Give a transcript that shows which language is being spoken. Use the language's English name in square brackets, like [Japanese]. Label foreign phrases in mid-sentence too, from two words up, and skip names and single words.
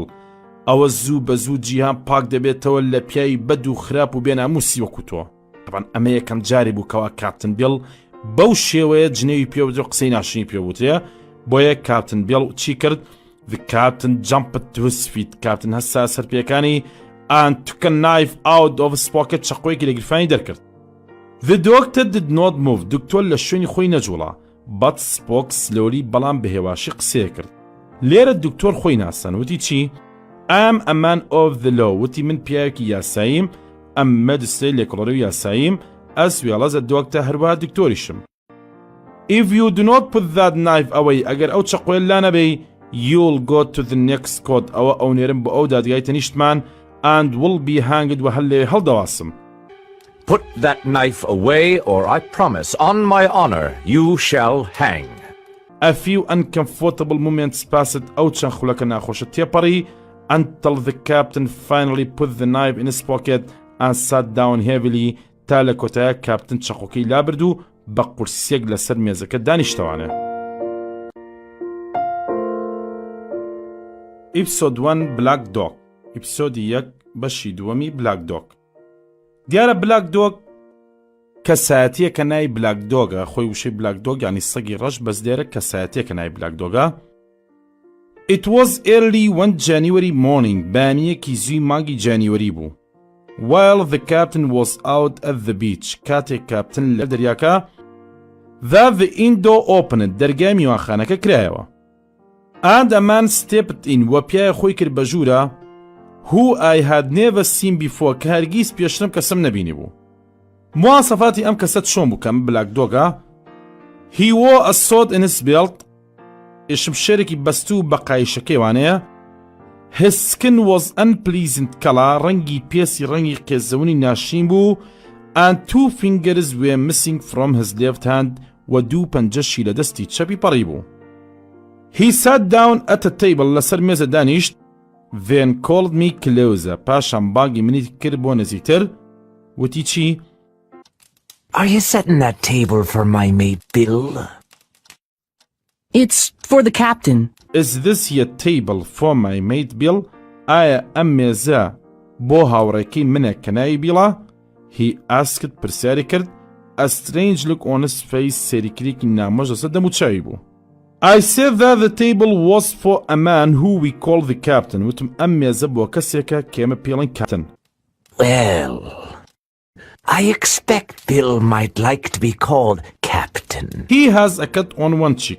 [Central Kurdish] ئەوە زوو بە زوو جیهان پاک دەبێتەوە لە پیاوی بەد و خراپ و بێناموسی وەکو تۆ. طبعا ئەمە یەکەم جاری بوو کەوا کاپتن بیڵ بەو شێوەیە جنێوی پێوترێ و قسەی ناشرینی پێوترێ. بۆیە کاپتن بیڵ چی کرد؟ [English] The captain jumped to his feet. [Central Kurdish] کاپتن هەستا سەرپێکانی [English] and took a knife out of his pocket. [Central Kurdish] چەقۆیەکی لە گرفانی دەرکرد. [English] The doctor did not move. [Central Kurdish] دکتۆر لە شوێنی خۆی نەجوڵا. [English] but spoke slowly [Central Kurdish] بەڵام بەهێواشی قسەیە کرد. لێرە دکتۆر خۆی ناسان وتی چی؟ [English] I'm a man of the law. [Central Kurdish] وتی من پیاوێکی یاساییم. ئەم مەجستەی لێکۆڵەرەی یاساییم [English] as well as a doctor. [Central Kurdish] هەروەها دکتۆریشم. [English] If you do not put that knife away [Central Kurdish] ئەگەر ئەو چەقۆیە لا نەبێی [English] you'll go to the next court. [Central Kurdish] ئەوە ئەو نێرم بۆ ئەو دادگای تەنیشتمان [English] and will be hanged [Central Kurdish] و هەر لێ هەڵدەواسم. [English] Put that knife away or I promise on my honor you shall hang. A few uncomfortable moments passed. [Central Kurdish] ئەو چەند خولەکە ناخۆشە تێپەڕی [English] until the captain finally put the knife in his pocket and sat down heavily. [Central Kurdish] تا لە کۆتایە کاپتن چەقۆکەی لابرد و بە قورسێک لەسەر مێزەکە دانیشتەوانە. ئێپیسۆد 1 بلاک دۆگ. ئێپیسۆدی 1 بەشی دووەمی بلاک دۆگ. دیارە بلاک دۆگ کەسایەتیەکە ناوی بلاک دۆگە. خۆی وشەی بلاک دۆگ یانی سەگی ڕەش بەس دیارە کەسایەتیەکە ناوی بلاک دۆگە. [English] It was early one January morning. [Central Kurdish] بەیانیەکی زووی مانگی جانیوەری بوو. [English] While the captain was out at the beach. [Central Kurdish] کاتێک کاپتن لە دەریاکە [English] that the window opened. [Central Kurdish] دەرگای میوانخانەکە کرایەوە. [English] And a man stepped in. [Central Kurdish] و پیاوێک خۆی کرد بە ژوورە [English] who I had never seen before. [Central Kurdish] کە هەرگیز پێشترم کەسم نەبینی بوو. مواسەفاتی ئەم کەسە چۆن بوو کەم بلاک دۆگە؟ [English] He wore a sword in his belt. [Central Kurdish] شمشێرێکی بەستوو بە قایشەکەی وانەیە. [English] His skin was unpleasant color. [Central Kurdish] ڕەنگی پێسی ڕەنگی قێزەونی ناشرین بوو. [English] And 2 fingers were missing from his left hand. [Central Kurdish] و دوو پەنجەشی لە دەستی چەپی پەڕی بوو. [English] He sat down at a table. [Central Kurdish] لەسەر مێزە دانیشت. [English] Then called me closer. [Central Kurdish] پاشان باگی منی کرد بۆ نزیکتر. وتی چی؟ [English] Are you setting that table for my mate Bill? It's for the captain. Is this your table for my mate Bill? [Central Kurdish] ئایا ئەم مێزە بۆ هاوڕێکی منە کە ناوی بیڵە؟ [English] He asked. [Central Kurdish] پرسیاری کرد. [English] A strange look on his face. [Central Kurdish] سێریکریکی نامۆژ لەسەر دەم و چاوی بوو. [English] I said that the table was for a man who we call the captain. [Central Kurdish] وتم ئەم مێزە بۆ کەسێکە کە ئێمە پێڵێن کاپتن. [English] Well, I expect Bill might like to be called captain. He has a cut on one cheek.